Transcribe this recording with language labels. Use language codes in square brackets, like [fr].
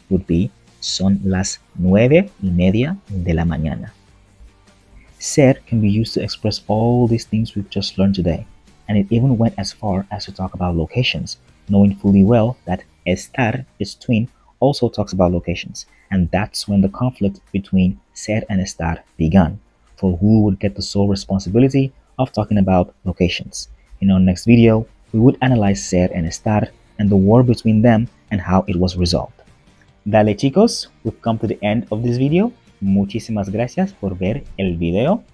[es] would be son las 9:30 de la mañana. [en] Ser can be used to express all these things we've just learned today, and it even went as far as to talk about locations, knowing fully well that estar, its twin, also talks about locations, and that's when the conflict between ser and estar began, for who would get the sole responsibility of talking about locations. In our next video, we would analyze ser and estar and the war between them and how it was resolved. [es] Dale chicos, [en] we've come to the end of this video. [es] Muchísimas gracias por ver el video.